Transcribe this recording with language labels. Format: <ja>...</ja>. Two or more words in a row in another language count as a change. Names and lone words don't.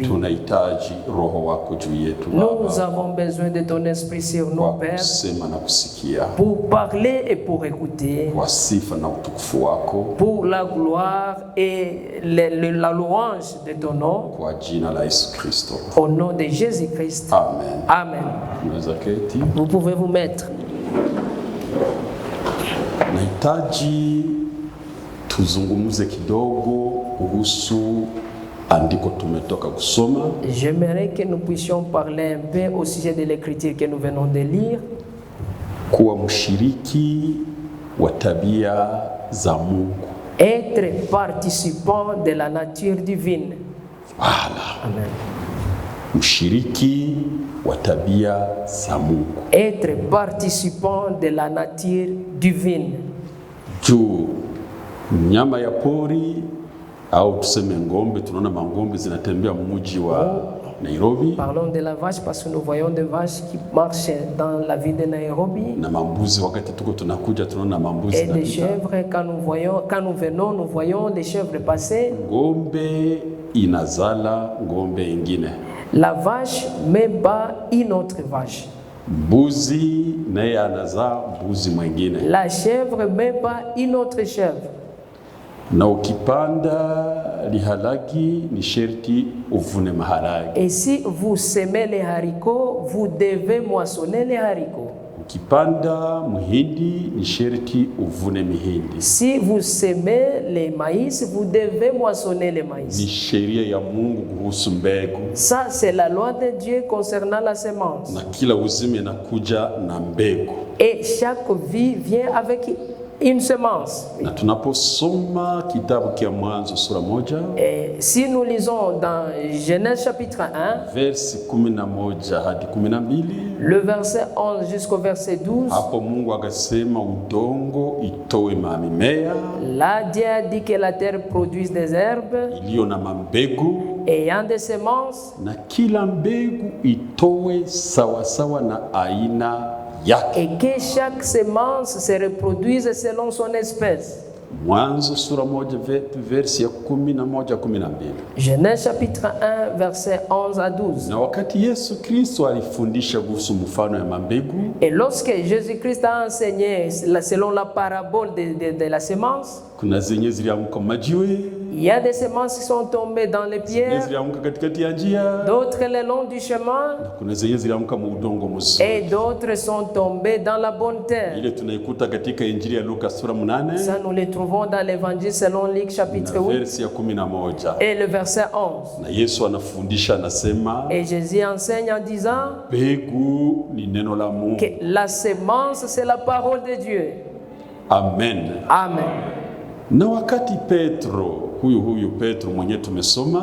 <sw>Tunahitaji roho wako juu yetu</sw> <fr>Nous</fr> <sw>Baba,</sw> <fr>avons besoin de ton esprit sur nos</fr> <sw>kwa</sw> <fr>pères</fr> <sw>kusema na kusikia,</sw> <fr>pour parler et pour écouter,</fr> <sw>kwa sifa na utukufu wako,</sw> <fr>pour la gloire et la louange de ton nom,</fr> <sw>kwa jina la Yesu Kristo.</sw> <fr>au nom de Jésus-Christ.</fr> <sw>Amen.</sw> <fr>Amen.</fr> <sw>Unaweza keti.</sw> <fr>Vous pouvez vous mettre.</fr> <sw>Nahitaji tuzungumze kidogo kuhusu andiko tumetoka kusoma.</sw> <fr>J'aimerais que nous puissions parler un peu au sujet de l'écriture que nous venons de lire.</fr> <sw>Kuwa mshiriki wa tabia za Mungu.</sw> <fr>Être participant de la nature divine. Voilà. Amen.</fr> <sw>Mshiriki wa tabia za Mungu.</sw> <fr>Être participant de la nature divine.</fr> <sw>Juu nyama ya pori au tuseme ngombe, tunaona mangombe zinatembea mji wa Nairobi.</sw> <fr>Parlons de la vache parce que nous voyons des vaches qui marchent dans la ville de Nairobi.</fr> <sw>Na mambuzi wakati tuko tunakuja tunaona mambuzi</sw> <fr>et des chèvres, quand nous venons, nous voyons les chèvres passer.</fr> <sw>Ngombe inazala ngombe ingine.</sw> <fr>La vache met bas une autre vache.</fr> <sw>Mbuzi naye anazaa mbuzi mwingine.</sw> <fr>La chèvre met bas une autre chèvre.</fr> <sw>Na ukipanda lihalaki ni sherti uvune maharagi.</sw> <fr>Et si vous semez les haricots, vous devez moissonner les haricots.</fr> <sw>Ukipanda muhindi ni sherti uvune mihindi.</sw> <fr>Si vous semez les maïs, vous devez moissonner les</fr> <sw>Ni</sw> <fr>maïs.</fr> <sw>sheria ya Mungu kuhusu mbegu.</sw> <fr>Ça, c'est la loi de Dieu concernant la semence.</fr> <sw>Na kila uzima inakuja na mbegu.</sw> <fr>Et chaque vie vient avec une semence.</fr> <sw>Na tunaposoma kitabu kia Mwanzo sura 1,</sw> <fr>Et si nous lisons dans Genèse chapitre 1,</fr> <sw>versi 11 hadi 12,</sw> <fr>le verset 11 jusqu'au verset 12,</fr> <sw>hapo Mungu akasema udongo itoe mimea</sw> <fr>là Dieu a dit que la terre produise des herbes</fr> <sw>iliyo na mbegu,</sw> <fr>ayant des semences,</fr> <sw>na kila mbegu itoe sawa sawa na aina yake.</sw> <fr>et que chaque semence se reproduise selon son espèce.</fr> <sw>Mwanzo sura 1 versi ya 11-12.</sw> <fr>Genèse chapitre 1 verset 11 à 12.</fr> <sw>Na wakati Yesu Kristo alifundisha kuhusu mfano ya mbegu,</sw> <fr>Et lorsque Jésus-Christ a enseigné selon la parabole de la semence,</fr> <sw>kuna zenye zilianguka majiwe,</sw> <fr>il y a des semences qui sont tombées dans les pierres,</fr> <sw>zilianguka katikati ya njia,</sw> <fr>d'autres le long du chemin,</fr> <sw>kuna zenye zilianguka mu udongo mzuri.</sw> <fr>et d'autres sont tombées dans la bonne terre.</fr> <sw>Ile tunaikuta katika Injili ya Luka sura 8</sw> <fr>Ça, nous les trouvons dans l'évangile selon Luc chapitre</fr> <sw>na 8 versi ya 11.</sw> <fr>et le verset 11.</fr> <sw>Na Yesu anafundisha anasema,</sw> <fr>Et Jésus enseigne en disant</fr> <sw>mbegu ni neno la Mungu.</sw> <fr>que la semence, c'est la parole de Dieu.</fr> <sw>Amen.</sw> <fr>Amen.</fr> <sw>Na wakati Petro, huyu Petro mwenye tumesoma</sw>